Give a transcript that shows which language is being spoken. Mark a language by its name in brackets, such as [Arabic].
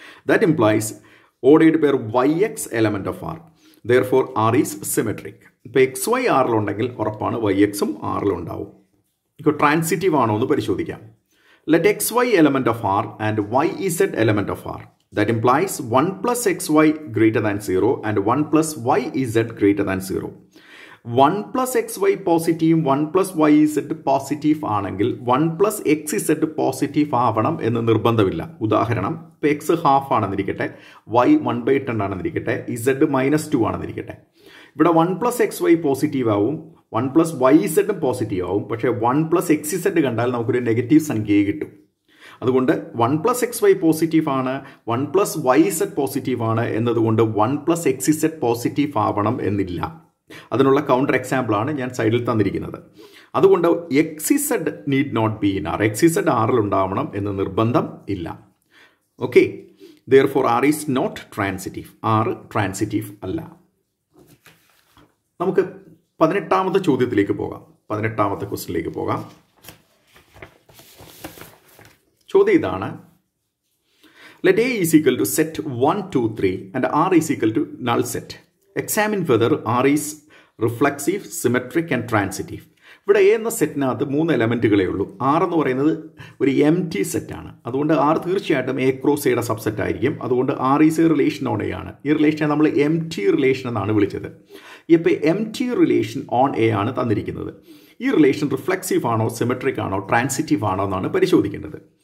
[English] That implies ordered pair y x element of R. Therefore R is symmetric. [Malayalam] ഇപ്പോൾ X Y ആറിലുണ്ടെങ്കിൽ ഉറപ്പാണ് Y എക്സും ആറിലുണ്ടാവും. ഇപ്പോൾ transitive ആണോ എന്ന് പരിശോധിക്കാം. [English] Let x y element of R and y z element of R. That implies 1 plus xy greater than 0 and 1 plus yz greater than 0. [Malayalam] 1 plus xy positive 1 plus yz positive ആണെങ്കിൽ 1 plus xz positive ആവണം എന്ന് നിർബന്ധമില്ല. ഉദാഹരണം, ഇപ്പോൾ X half ആണെന്നിരിക്കട്ടെ, y 1/10 ആണെന്നിരിക്കട്ടെ, z -2 ആണെന്നിരിക്കട്ടെ. ഇവിടെ 1 plus xy പോസിറ്റീവ് ആവും, 1 പ്ലസ് വൈ സെഡും പോസിറ്റീവ് ആവും, പക്ഷേ 1 പ്ലസ് എക്സ് സെഡ് കണ്ടാൽ നമുക്കൊരു നെഗറ്റീവ് സംഖ്യയെ കിട്ടും. അതുകൊണ്ട് 1 പ്ലസ് എക്സ് വൈ പോസിറ്റീവ് ആണ്, 1 പ്ലസ് വൈ സെഡ് പോസിറ്റീവ് ആണ് എന്നതുകൊണ്ട് 1 പ്ലസ് എക്സ് സെഡ് പോസിറ്റീവ് ആവണം എന്നില്ല. അതിനുള്ള കൗണ്ടർ എക്സാമ്പിളാണ് ഞാൻ സൈഡിൽ തന്നിരിക്കുന്നത്. അതുകൊണ്ട് [English] x z need not be in R, [Malayalam] X Z ആറിൽ ഉണ്ടാവണം എന്ന് നിർബന്ധം ഇല്ല. [English] Okay, therefore R is not transitive. [Malayalam] R transitive അല്ല. നമുക്ക് 18ാമത്തെ ചോദ്യത്തിലേക്ക് പോകാം. 18ാമത്തെ ക്വസ്റ്റ്യനിലേക്ക് പോകാം. ചോദ്യം ഇതാണ്. [English] Let A is equal to set 1, 2, 3 and R is equal to null set. Examine whether R is reflexive, symmetric and transitive. [Malayalam] ഇവിടെ എ എന്ന സെറ്റിനകത്ത് 3 എലമെൻറ്റുകളേ ഉള്ളൂ. ആർ എന്ന് പറയുന്നത് ഒരു എം ടി സെറ്റാണ്. അതുകൊണ്ട് ആർ തീർച്ചയായിട്ടും എ ക്രോസ് എയുടെ സബ്സെറ്റ് ആയിരിക്കും. അതുകൊണ്ട് R is A relation on A ആണ്. ഈ റിലേഷനെ നമ്മൾ എം ടി റിലേഷൻ എന്നാണ് വിളിച്ചത്. ഇപ്പോൾ M T relation on A ആണ് തന്നിരിക്കുന്നത്. ഈ റിലേഷൻ റിഫ്ലെക്സീവ് ആണോ, സിമെട്രിക് ആണോ, ട്രാൻസിറ്റീവ് ആണോ എന്നാണ് പരിശോധിക്കേണ്ടത്.